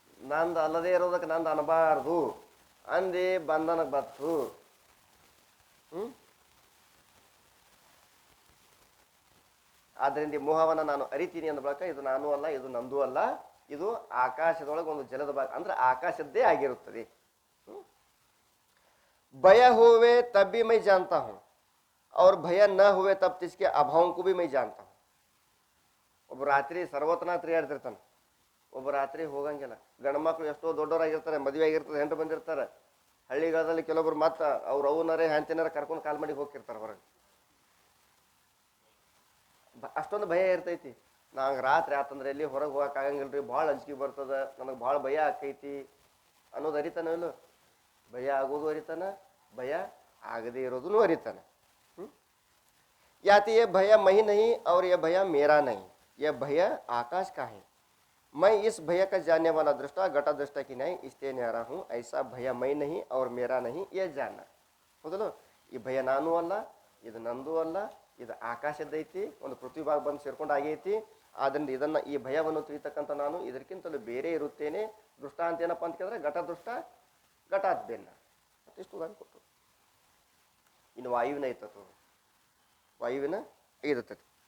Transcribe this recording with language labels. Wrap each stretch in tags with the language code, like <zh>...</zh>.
<kn>ನಂದು ಅಲ್ಲದೇ ಇರೋದಕ್ಕೆ ನಂದು ಅನ್ನಬಾರ್ದು ಅಂದಿ, ಬಂಧನಕ್ಕೆ ಬತ್ತು. ಆದ್ದರಿಂದ ಈ ಮೋಹವನ್ನು ನಾನು ಅರಿತೀನಿ ಅಂದ ಬಳಕ ಇದು ನಾನು ಅಲ್ಲ, ಇದು ನಂದು ಅಲ್ಲ, ಇದು ಆಕಾಶದೊಳಗೆ ಒಂದು ಜಲದ ಭಾಗ ಅಂದ್ರೆ ಆಕಾಶದ್ದೇ ಆಗಿರುತ್ತದೆ.</kn> <hi>ಭಯ हुए तब भी मैं जानता हूं और भय न हुए तब इसके अभावों को भी मैं जानता हूं.</hi> <kn>ಒಬ್ಬ ರಾತ್ರಿ ಸರ್ವತನ ತಿರುಗಾಡ್ತಿರ್ತಾನೆ, ಒಬ್ಬ ರಾತ್ರಿ ಹೋಗಂಗಿಲ್ಲ. ಗಂಡು ಮಕ್ಕಳು ಎಷ್ಟೋ ದೊಡ್ಡವರಾಗಿರ್ತಾರೆ, ಮದುವೆ ಆಗಿರ್ತದೆ, ಹೆಂಡ್ರು ಬಂದಿರ್ತಾರೆ. ಹಳ್ಳಿಗಾಲದಲ್ಲಿ ಕೆಲವೊಬ್ರು ಮತ್ತೆ ಅವ್ರು ಅವನರೇ ಹೆಂಡತಿನಾರ ಕರ್ಕೊಂಡು ಕಾಲ್ ಮಾಡಿ ಹೋಗಿರ್ತಾರೆ ಹೊರಗೆ. ಅಷ್ಟೊಂದು ಭಯ ಇರ್ತೈತಿ. ನಂಗೆ ರಾತ್ರಿ ಆತಂದ್ರೆ ಎಲ್ಲಿ ಹೊರಗೆ ಹೋಗಕ್ಕೆ ಆಗಂಗಿಲ್ರಿ, ಭಾಳ ಅಂಜಿಕೆ ಬರ್ತದ, ನನಗೆ ಭಾಳ ಭಯ ಆಕೈತಿ ಅನ್ನೋದು ಅರಿತಾನ ಇಲ್ಲ. ಭಯ ಆಗೋದು ಅರಿತಾನ, ಭಯ ಆಗದೇ ಇರೋದನ್ನು ಅರಿತಾನ.</kn> <hi>याते ये भय मैं नहीं और यह भय मेरा नहीं, यह भय आकाश का है. मैं इस भय का जानने वाला दृष्टा घटा दृष्टा की नहीं इसलिए न्यारा हूँ. ऐसा भय मैं नहीं और मेरा नहीं यह जानना.</hi> <kn>ಹೌದಲ್ಲ, ಈ ಭಯ ನಾನು ಅಲ್ಲ, ಇದು ನಂದು ಅಲ್ಲ, ಇದು ಆಕಾಶದೈತಿ, ಒಂದು ಪೃಥ್ವಿ ಭಾಗ ಬಂದು ಸೇರ್ಕೊಂಡು ಆಗೈತಿ. ಆದ್ದರಿಂದ ಇದನ್ನ ಈ ಭಯವನ್ನು ತಿಳಿತಕ್ಕಂಥ ನಾನು ಇದಕ್ಕಿಂತಲೂ ಬೇರೆ ಇರುತ್ತೇನೆ. ದೃಷ್ಟ ಅಂತ ಏನಪ್ಪ ಅಂತ ಕೇಳಿದ್ರೆ ಘಟ ದೃಷ್ಟ ಘಟಾತ್ ಭಿನ್ನ. ಮತ್ತಿಷ್ಟು ಉದಾಹರಣೆ ಕೊಟ್ಟು ಇನ್ನು ವಾಯುವಿನ ಐತತ್ತು, ವಾಯುವಿನ ಇರುತ್ತದೆ.</kn>